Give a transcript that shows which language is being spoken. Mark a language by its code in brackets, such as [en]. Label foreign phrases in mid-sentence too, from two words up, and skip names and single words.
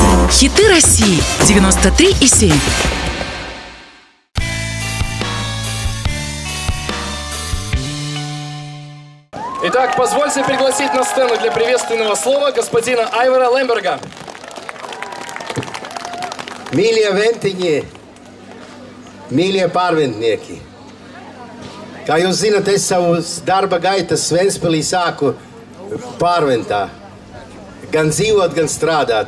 [ru] Хиты России 93,7. Итак, позвольте пригласить на сцену для приветственного слова господина Айвара Лемберга. [lv] Mīļie ventiņi, mīļie pārventnieki. Kā jūs zināt, es savu darba gaitas Ventspilī sāku pārventā. Gan dzīvot, gan strādāt.